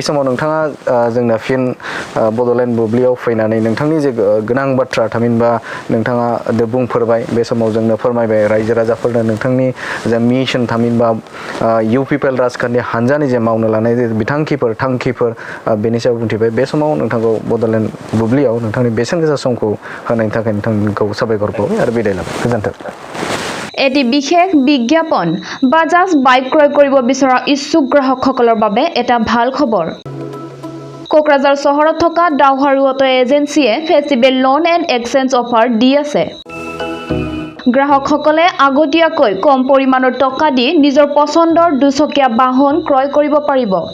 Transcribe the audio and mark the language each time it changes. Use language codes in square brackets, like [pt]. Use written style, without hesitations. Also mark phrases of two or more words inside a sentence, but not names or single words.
[brx] समाव नोंथाङा जोंना फिन बड'लेण्ड बुब्लियाव फैनानै नोंथांनि जे गोनां बाथ्रा थामहिनबा नोंथाङा बुंफोरबाय बे समाव जोंनो फोरमायबाय रायजो राजाफोरनो नोंथांनि जे मिशन थामहिनबा इउपिपिएल राजखान्थि हान्जानि जे मावनो लानाय जे बिथांखिफोर थांखिफोर बेनि सायाव बुंथिबाय बे समाव नोंथांखौ बड'लेण्ड बुब्लियाव नोंथांनि बेसेन गोसा समखौ होनायनि थाखाय नोंथांखौ साबायखर बावबाय आरो बिदाय लाबाय गोजोन्थों [as] এটি বিশেষ বিজ্ঞাপন বাজাজ বাইক ক্ৰয় কৰিব বিচৰা ইচ্ছুক গ্ৰাহকসকলৰ বাবে এটা ভাল খবৰ কোকৰাঝাৰ চহৰত থকা ডাউহাৰু অটো এজেন্সিয়ে [en] festival loan and exchange offer [as] দি আছে গ্ৰাহকসকলে আগতীয়াকৈ কম পৰিমাণৰ টকা দি নিজৰ পছন্দৰ দুচকীয়া বাহন ক্ৰয় কৰিব পাৰিব।